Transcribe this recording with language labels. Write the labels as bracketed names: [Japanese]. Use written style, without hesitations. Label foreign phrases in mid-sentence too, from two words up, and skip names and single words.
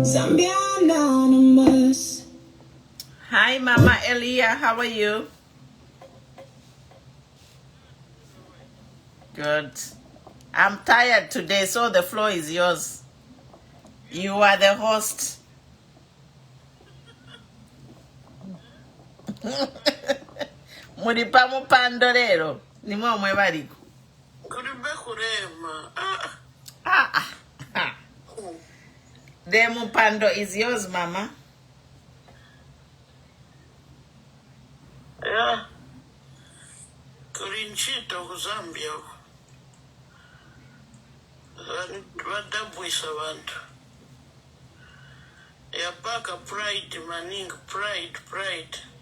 [English] Zambia anonymous. Hi, Mama Elia. How are you? Good. I'm tired today, so the floor is yours. You are the host. [Bemba] Mulipa mupando lero. Nimwe omwe baliku. Kulimbe kurema. [English] The mupando is yours, Mama. Ya. [Bemba] Kulinchito ku Zambia. Badabwisa abantu. Yapaka pride maning, pride.